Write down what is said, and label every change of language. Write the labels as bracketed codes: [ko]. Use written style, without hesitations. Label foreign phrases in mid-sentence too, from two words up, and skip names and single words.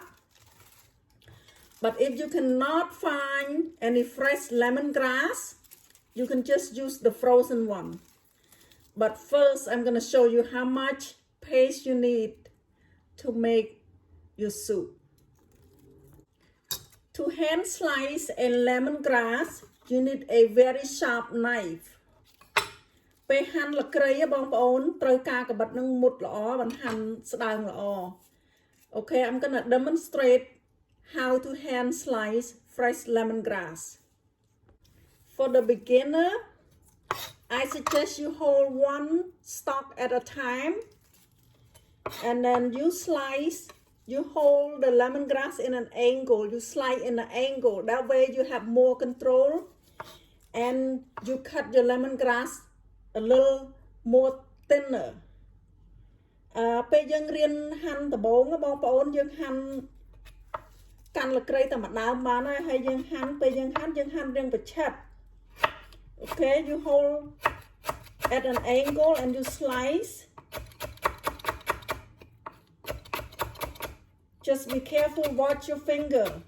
[en] But if you cannot find any fresh lemongrass, you can just use the frozen one. But first I'm going to show you how much paste you need to make your soup. To hand slice a lemongrass, you need a very sharp knife. [km] ពេលហាន់លក្រីបងប្អូនត្រូវការកាបិតនឹងមុតល្អបានហាន់ស្ដើងល្អ [en] Okay, I'm gonna demonstrate how to hand slice fresh lemongrass. For the beginner, I suggest you hold one stalk at a time, and then you hold the lemongrass in an angle. You slide in an angle. That way you have more control, and you cut your lemongrass a little more thinner. [km] ពេលយើងរៀនហាន់ដំបូងបងប្អូនយើងហាន់កាន់លក្រីតែម្ដងបានហើយយើងហាន់ពេលយើងហាន់រៀងប្រឆិត [en] Okay, you hold at an angle and you slice. Just be careful, watch your finger.